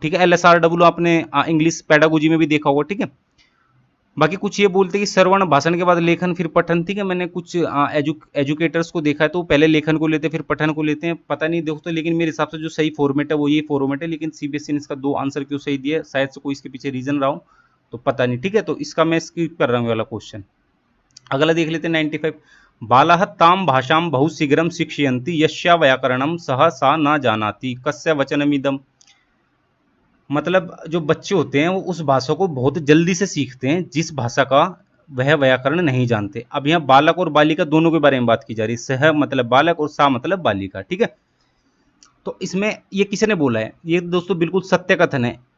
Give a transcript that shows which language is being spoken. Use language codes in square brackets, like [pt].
[hi] ठीक है, L S R W आपने इंग्लिश पेडागोजी में भी देखा होगा। ठीक है, बाकी कुछ ये बोलते हैं कि श्रवण भाषण के बाद लेखन फिर पठन। ठीक है, मैंने कुछ एजुकेटर्स को देखा है तो पहले लेखन को लेते हैं फिर पठन को लेते हैं, पता नहीं दोस्तों, लेकिन मेरे हिसाब से जो सही फॉर्मेट है वो ये फॉर्मेट है। लेकिन सीबीएसई ने इसका 2 आंसर क्यों सही दिया, शायद से कोई इसके पीछे रीजन रहा हो, तो पता नहीं। ठीक है, तो इसका मैं स्किप कर रहा हूँ वाला क्वेश्चन। अगला देख लेते हैं 95। [sa] बालाः तां भाषां बहु शीघ्रं शिक्षयन्ति यस्या व्याकरणं सह सा न जानाति कस्य वचनमिदम्। [hi] मतलब जो बच्चे होते हैं वो उस भाषा को बहुत जल्दी से सीखते हैं जिस भाषा का वह व्याकरण नहीं जानते। अब यहाँ बालक और बालिका दोनों के बारे में बात की जा रही है, सह मतलब बालक और सा मतलब बालिका। ठीक है, तो इसमें ये किसने बोला है, ये दोस्तों बिल्कुल सत्य कथन है।